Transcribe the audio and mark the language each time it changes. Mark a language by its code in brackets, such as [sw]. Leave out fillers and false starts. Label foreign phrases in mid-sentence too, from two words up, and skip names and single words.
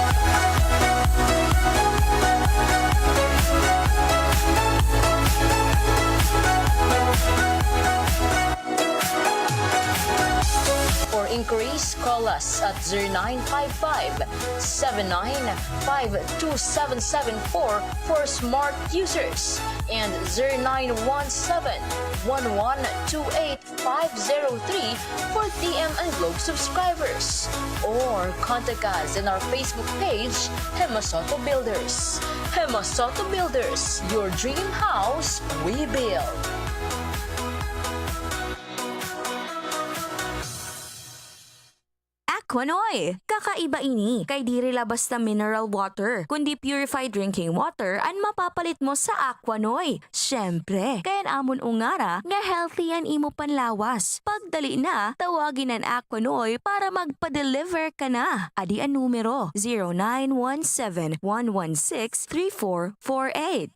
[en] For inquiries, call us at 0955-79527774 for smart users and 0917-1128503 for TM and Globe subscribers. Or contact us in our Facebook page, Hemasoto Builders. Hemasoto Builders, your dream house we build. Aquanoy! [war] Kakaiba ini, kay diri labas na [en] mineral water, [war] kundi [en] purified drinking water [war] ang mapapalit mo sa Aquanoy. Syempre, kaya amon ungara nga healthy yan imo panlawas. Pagdali na, tawagin ang Aquanoy para magpa-deliver ka na. Adi ang numero 0917-116-3448.